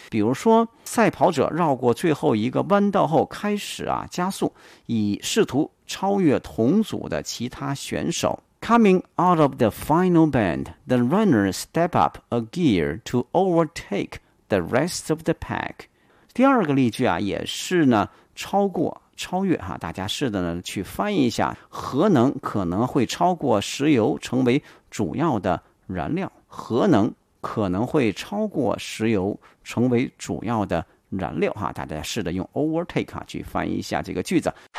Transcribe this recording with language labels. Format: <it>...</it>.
<zh>比如说赛跑者绕过最后一个弯道后开始加速，以试图超越同组的其他选手。</zh> <en>Coming out of the final bend, the runner step up a gear to overtake the rest of the pack.</en> <zh>第二个例句也是呢超过超越大家试的呢去翻译一下，核能可能会超过石油成为主要的燃料。核能可能会超过石油成为主要的燃料大家试的用 overtake 去翻译一下这个句子。</zh>